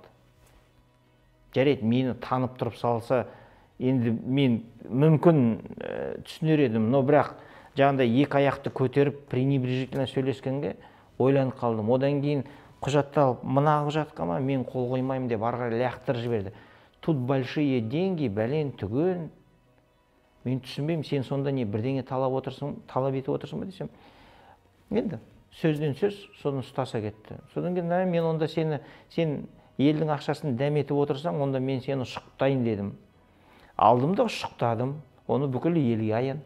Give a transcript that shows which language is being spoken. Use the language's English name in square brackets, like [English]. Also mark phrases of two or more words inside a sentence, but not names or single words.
[Kazakh] Жарайды, мені танып тұрып салса, енді мен мүмкін түсінер едім, но бірақ жаңағыдай екі аяқты көтеріп пренебрежительно сөйлескенге ойланып қалдым. Одан кейін құжатты алып, мына құжатқа ма мен қол қоймаймын деп арға лақтырып жіберді. [Russian] Тут большие деньги, [Kazakh] бәлен түген. Мен түсінбеймін, сен сонда не бірдеңе талап етіп отырсың ба десем. Енді сөзден сөз, соны ұстаса кетті. Содан кейін мен онда сен елдің ақшасын дәметіп отырсаң, онда мен сені ұшықтайын дедім. Алдым да ұшықтадым, оны бүкіл елге аян.